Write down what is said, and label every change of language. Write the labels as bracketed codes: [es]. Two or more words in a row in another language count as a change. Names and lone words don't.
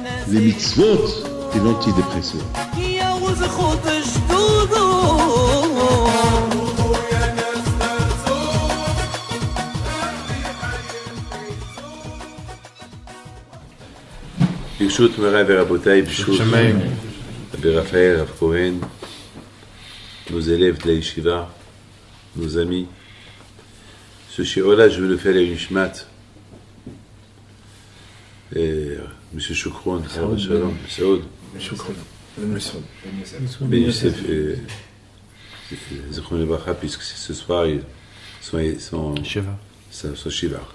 [fr] les mitzvot et l'antidépresseur. [he] ברשות מוריי ורבותיי, ברשות רבי רפאל, רב כהן, [fr] nos élèves de la yeshiva, nos amis. Ce shiur-là, je veux le faire à Nishmat. Monsieur Choukron, Shalom, Saoud, Ben Youssef, Zichron Lebracha, puisque ce soir, ils sont Shiva.